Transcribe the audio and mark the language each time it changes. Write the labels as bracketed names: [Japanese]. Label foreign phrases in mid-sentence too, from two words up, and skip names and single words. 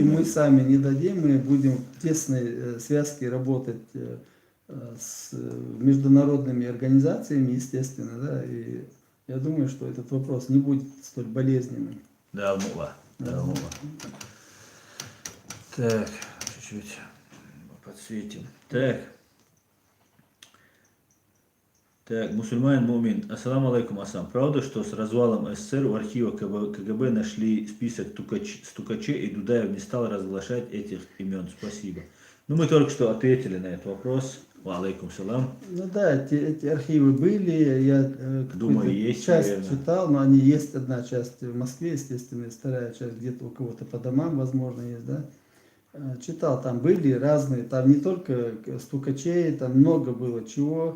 [Russian] И мы сами не дадим, мы будем в тесной связке работать с международными организациями, естественно, да, и я думаю, что этот вопрос не будет столь болезненным. Да, мула. Так, чуть-чуть подсветим. Так, мусульманин Мумин. [Arabic] السلام عليكم, [Russian] Асан. Правда, что с развалом СССР в архивах КГБ нашли список стукачей, и Дудаев не стал разглашать этих имен? Спасибо. Ну, мы только что ответили на этот вопрос. [Arabic] وعليكم السلام. [Russian] Ну да, эти архивы были, я думаю, есть, часть наверное. читал, но они есть, одна часть в Москве, естественно, и вторая часть где-то у кого-то по домам, возможно, есть, да. Читал, там были разные, там не только стукачей, там много было чего.